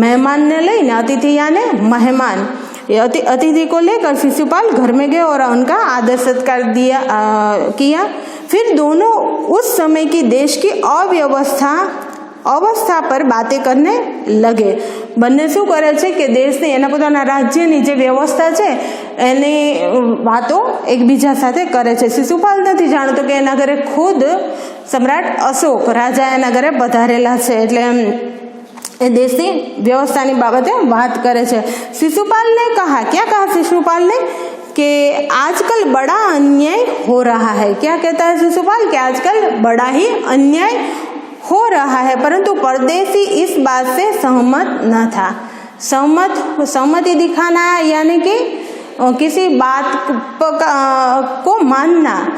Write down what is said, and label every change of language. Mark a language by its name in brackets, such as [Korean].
[Hindi] मेहमान ने लईने अतिथि यानी मेहमान, अतिथि को लेकर शिशुपाल घर में गए और उनका आदर सत्कार किया। फिर दोनों उस समय की देश की अवस्था पर बातें करने लगे। [Gujarati] બંને શું કરે છે કે દેશની એના પોતાના રાજ્યની જે વ્યવસ્થા છે એની વાતો એકબીજા સાથે કરે છે। શિશુપાલ નથી જાણતો કે એના ઘરે ખુદ સમ્રાટ અશોક રાજા એના ઘરે પધારેલા છે, એટલે એ દેશની વ્યવસ્થાની બાબતે વાત કરે છે। [Hindi] शिशुपाल ने कहा, क्या कहा शिशुपाल ने कि आजकल बड़ा अन्याय हो रहा है। क्या कहता है शिशुपाल? कि आजकल बड़ा ही अन्याय हो रहा है, परंतु परदेसी इस बात से सहमत न था। सहमति दिखाना यानी कि किसी बात को मानना।